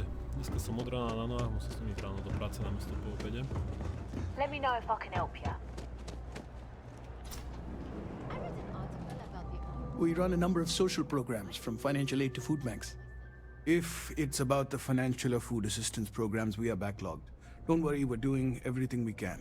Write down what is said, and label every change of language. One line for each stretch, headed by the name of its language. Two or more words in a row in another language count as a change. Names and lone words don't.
Slovak: Dneska som od rána na nohách, musím som ísť ráno do práce namiesto po obede.
English: Let me know if I can help you. We run a number of social programs, from financial aid to food banks. If it's about the financial or food assistance programs, we are backlogged. Don't worry, we're doing everything we can.